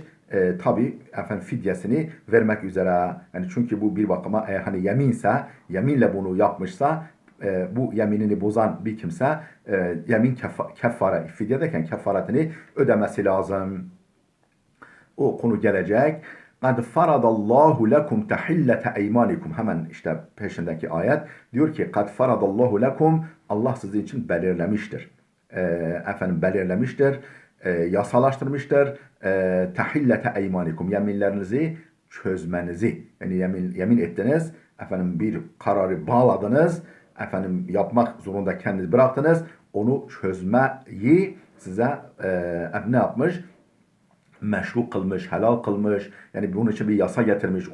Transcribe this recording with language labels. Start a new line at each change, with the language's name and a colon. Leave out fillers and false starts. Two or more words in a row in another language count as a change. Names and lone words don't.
Turkish: Tabi fidyesini vermek üzere. Yani çünkü bu bir bakıma yeminse, yeminle bunu yapmışsa bu yeminini bozan bir kimse yemin keffare, fidye derken kefaretini ödemesi lazım. O konu gelecek.
Arabic: قَدْ فَرَضَ اللّٰهُ لَكُمْ تَحِلَّةَ اَيْمَانِكُمْ.
Turkish: Hemen işte peşindeki ayet diyor ki
Arabic: قَدْ فَرَضَ اللّٰهُ لَكُمْ,
Turkish: Allah sizin için belirlemiştir. Belirlemiştir, yasalaştırmıştır.
Arabic: تَحِلَّةَ اَيْمَانِكُمْ,
Turkish: yeminlerinizi çözmenizi. Yani yemin ettiniz, bir kararı bağladınız, yapmak zorunda kendiniz bıraktınız. Onu çözmeyi size ne yapmış? Meşru kılmış, helal kılmış. Yani bunun için bir yasa getirmiş.